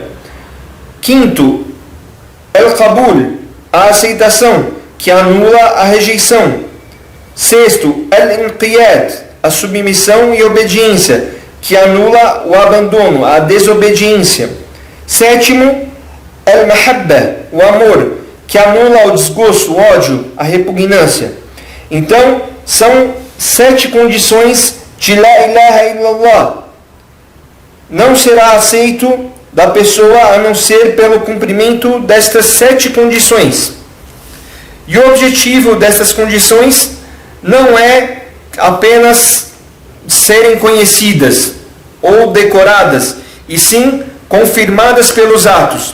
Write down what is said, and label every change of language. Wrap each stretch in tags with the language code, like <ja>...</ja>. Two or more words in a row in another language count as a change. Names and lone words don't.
<pt>Quinto, al-qabul, a aceitação, que anula a rejeição. Sexto, al-inqiyad, a submissão e obediência, que anula o abandono, a desobediência. Sétimo, al-mahabba, o amor, que anula o desgosto, o ódio, a repugnância. Então, são 7 condições de</pt> <ar>لا إله إلا الله.</ar> <pt>Não será aceito da pessoa a não ser pelo cumprimento destas 7 condições. E o objetivo destas condições não é apenas serem conhecidas ou decoradas, e sim confirmadas pelos atos.</pt>